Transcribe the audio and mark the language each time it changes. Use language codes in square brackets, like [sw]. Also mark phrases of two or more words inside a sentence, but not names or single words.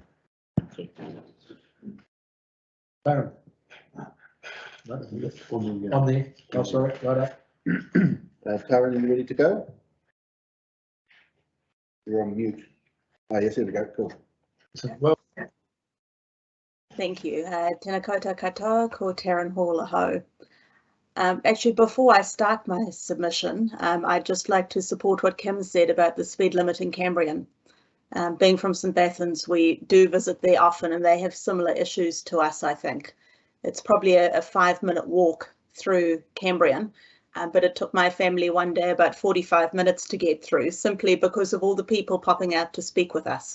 [en] Darren. On the, oh, sorry, right up. Karen, are you ready to go? You're on mute. Oh, yes, here we go, cool. Well, Thank you. [mi] Tēnā koutou katoa, ko Taryn Hall aho. [en] Actually, before I start my submission, I'd just like to support what Kim said about the speed limit in Cambrian. Being from St Bathans, we do visit there often and they have similar issues to us, I think. It's probably a 5-minute walk through Cambrian, but it took my family one day about 45 minutes to get through, simply because of all the people popping out to speak with us.